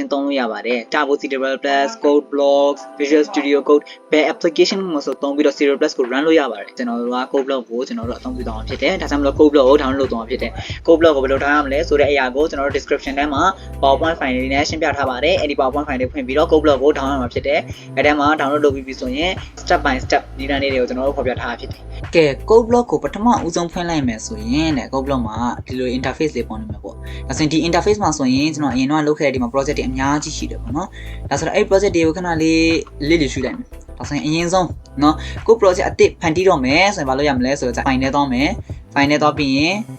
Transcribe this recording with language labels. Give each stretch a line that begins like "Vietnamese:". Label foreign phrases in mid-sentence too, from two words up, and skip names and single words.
Burmese: သုံးလို့ရပါတယ် Turbo C++, Code Blocks, Visual Studio Code ဘယ် application မှာဆိုသုံးပြီးတော့ C++ ကို run လို့ရပါတယ်ကျွန်တော်တို့က Code Block ကိုကျွန်တော်တို့အသုံးပြုသွားမှာဖြစ်တယ်ဒါကြောင့်မလို့ Code Block ကို download လုပ်သွားမှာဖြစ် တယ် Code Block ကိုဘယ်လို download ရမလဲဆိုတဲ့အရာကိုကျွန်တော်တို့ description ထဲမှာ PowerPoint file လေးနဲ့ရှင်းပြထားပါတယ်အဲ့ဒီ PowerPoint file လေးဖွင့်ပြီးတော့ Code Block ကို download ရမှာဖြစ်တယ်အဲ့ဒါမှ download လုပ်ပြီးပြီဆိုရင်
English: step by step
Burmese: ဒီလမ်းလေးတွေကိုကျွန်တော်တို့ဖော်ပြထားတာဖြစ်တယ်ကဲ Code Block ကိုပထမဦးဆုံးဖွင့်လိုက်မယ်ဆိုရင်တဲ့ Code Block မှာဒီလို interface လေးပေါ်နေမှာပေါ့ဒါဆိုရင်ဒီ interface မှာဆိုရင်ကျွန်တော်အရင်တော့လုပ်ခဲ့တဲ့ဒီမှာ project တွေအများကြီးရှိတယ်ပေါ့နော်ဒါဆိုတော့အဲ့ project တွေကိုခဏလေးလေ့ရှုလိုက်မယ်ဒါဆိုရင်အရင်ဆုံးเนาะကို project အသစ်ဖန်တီးတော့မယ်ဆိုရင်ဘာလုပ်ရမလဲဆိုတော့ file နဲ့သွားမယ် file နဲ့သွားပြီးရင်